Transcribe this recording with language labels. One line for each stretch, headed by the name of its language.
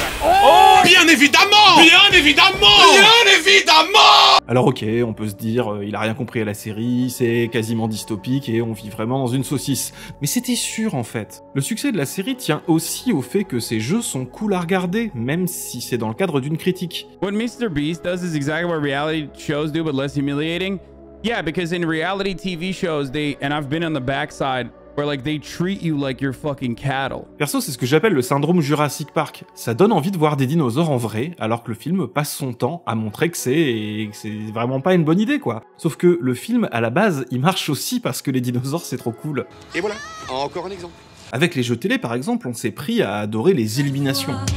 French: Oh, bien évidemment! Bien évidemment! Bien évidemment! Alors ok, on peut se dire, il a rien compris à la série, c'est quasiment dystopique et on vit vraiment dans une saucisse. Mais c'était sûr en fait. Le succès de la série tient aussi au fait que ces jeux sont cool à regarder, même si c'est dans le cadre d'une critique.
English: What MrBeast does is exactly what reality shows do, but less humiliating. Yeah, because in reality TV shows, and I've been on the backside, where like they treat you like you're fucking cattle.
French: Perso, c'est ce que j'appelle le syndrome Jurassic Park. Ça donne envie de voir des dinosaures en vrai, alors que le film passe son temps à montrer que c'est vraiment pas une bonne idée, quoi. Sauf que le film, à la base, il marche aussi parce que les dinosaures, c'est trop cool. Et voilà, encore un exemple. Avec les jeux télé, par exemple, on s'est pris à adorer les éliminations.